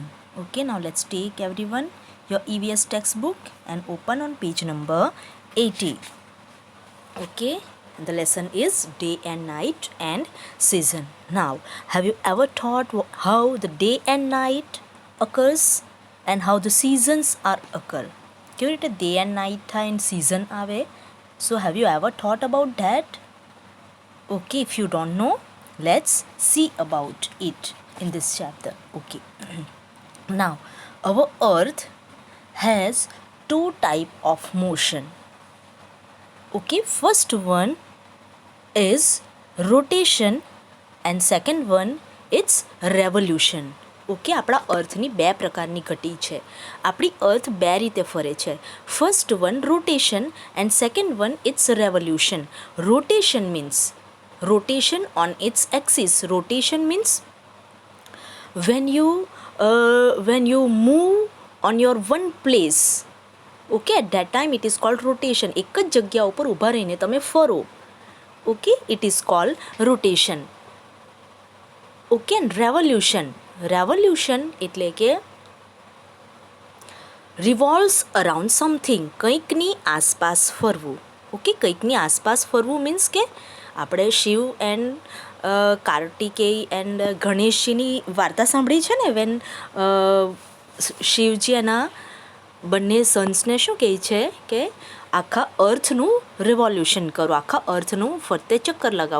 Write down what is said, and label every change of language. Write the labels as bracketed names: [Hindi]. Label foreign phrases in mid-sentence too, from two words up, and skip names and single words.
[English] Okay, now let's take everyone your EVS textbook and open on page number 80. Okay, the lesson is day and night and season. Now, have you ever thought how the day and night occurs and how the seasons are occur? [Gujarati] કેવી રીતે [English] day and night [Gujarati] થાય [English] and season [Gujarati] આવે? [English] So have you ever thought about that? Okay, if you don't know, let's see about it in this chapter. Okay. Now, our earth has two type of motion. Okay, first one is rotation and second one it's revolution. [Gujarati] ઓકે, આપણા અર્થની બે પ્રકારની ઘટી છે. આપણી અર્થ બે રીતે ફરે છે. [English] first one rotation and second one it's revolution. rotation means rotation on its axis. Rotation means when you move on your one place. Okay, at that time it is called rotation. [Gujarati] એક જ જગ્યા ઉપર ઊભા રહીને તમે ફરો. [English] Okay, it is called rotation. Okay, and revolution. Revolution [Gujarati] એટલે કે [English] revolves around something. [Gujarati] કંઈકની આસપાસ ફરવું. ઓકે, કંઈકની આસપાસ ફરવું મીન્સ કે આપણે શિવ એન્ડ કાર્તિકેય એન્ડ ગણેશજીની વાર્તા સાંભળી છે ને, વેન શિવજી એના બંને સન્સને શું કહે છે કે આખા અર્થનું રિવોલ્યુશન કરો, આખા અર્થનું ફરતે ચક્કર લગાવો.